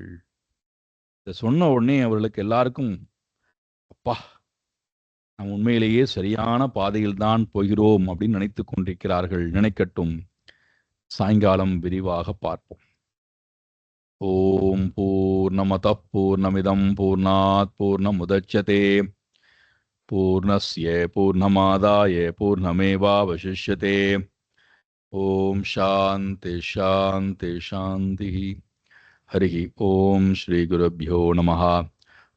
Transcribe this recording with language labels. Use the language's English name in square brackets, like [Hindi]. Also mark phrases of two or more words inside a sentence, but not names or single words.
[Tamil] இதை சொன்ன உடனே அவர்களுக்கு எல்லாருக்கும் அப்பா, நாம் உண்மையிலேயே சரியான பாதையில் தான் போகிறோம் அப்படின்னு நினைத்து கொண்டிருக்கிறார்கள். நினைக்கட்டும். சாயங்காலம் விரிவாக பார்ப்போம். [Sanskrit] ओम् पूर्णमद पूर्णमिदम् पूर्णात् पूर्णमुदच्यते पूर्णस्य पूर्णमादाय पूर्णमेवावशिष्यते. ओम् शान्ति शान्ति शान्ति. हरि ओम् श्री गुरुभ्यो नमः.